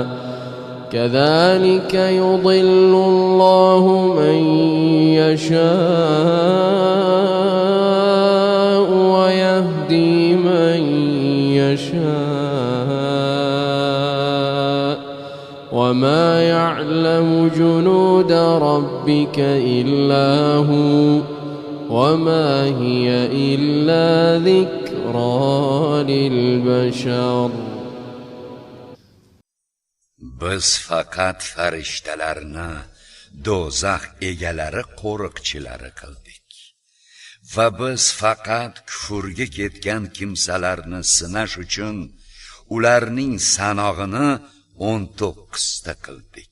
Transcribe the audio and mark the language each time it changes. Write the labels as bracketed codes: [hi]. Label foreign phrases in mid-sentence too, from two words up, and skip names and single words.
[ar] كذلك يضل الله من يشاء ويهدي من يشاء وما يعلم جنود ربك إلا هو وما هي إلا ذكرى للبشر. [uz] Biz faqat farishtalarni do'zax egalari qo'riqchilari qildik va biz faqat kufrga ketgan kimsalarni sinash uchun ularning sanog'ini 19 ta qildik.